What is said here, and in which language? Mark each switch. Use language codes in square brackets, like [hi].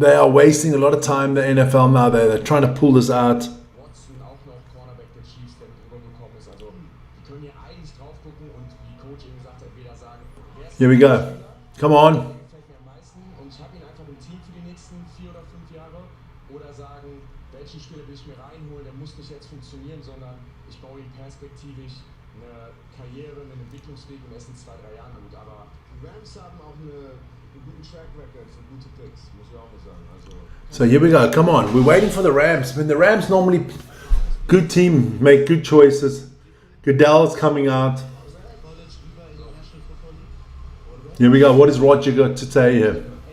[en] They are wasting a lot of time, the NFL now. They're trying to pull this out. [de] Watson, auch noch Cornerback der Chiefs, der mit rübergekommen ist. Also die können hier eigentlich drauf gucken und wie Coach eben sagt, entweder sagen, wer ist [en] Here we go. Come on. [de] gefällt mir am meisten und ich habe ihn einfach im Team für die nächsten 4 oder 5 Jahre, oder sagen, welchen Spieler will ich mir reinholen, der muss nicht jetzt funktionieren, sondern ich baue ihm perspektivisch eine Karriere, einen Entwicklungsweg und erst in 2, 3 Jahren gut, aber Die Rams haben auch einen guten Track Record für gute Picks, muss ich auch mal sagen. Also, [en] So here we go. Come on. We're waiting for the Rams. I mean, the Rams normally good team, make good choices. Goodell's coming out. [de] College über in der National Football League. [en] Here we go. What has Roger got to say here?